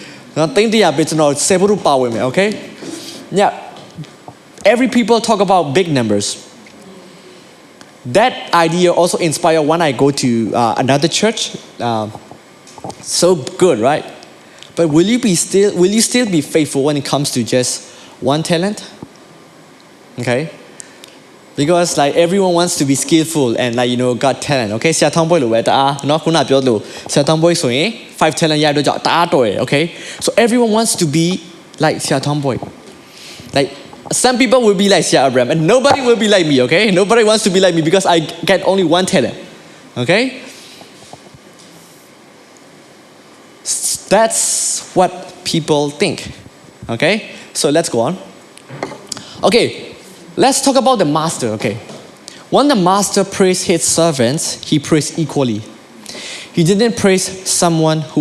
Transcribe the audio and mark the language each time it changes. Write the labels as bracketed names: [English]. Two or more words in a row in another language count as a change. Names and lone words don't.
[English] okay yeah every people talk about big numbers that idea also inspired when I go to another church so good right but will you still be faithful when it comes to just 1 talent okay because like everyone wants to be skillful and like you know got talent okay Sia Tomboy [Burmese] လိုပဲတအားเนาะခုနပြောလို့ Sia Tomboy ဆိုရင် 5 talent ရတဲ့ကြောင့်တအားတော်ရယ် [English] okay so everyone wants to be like Sia Tomboy like some people will be like Sia Abraham and nobody will be like me okay nobody wants to be like me because I get only 1 talent okay that's what people think okay so let's go on okay let's talk about the master okay when the master praised his servants he praised equally he didn't praise someone who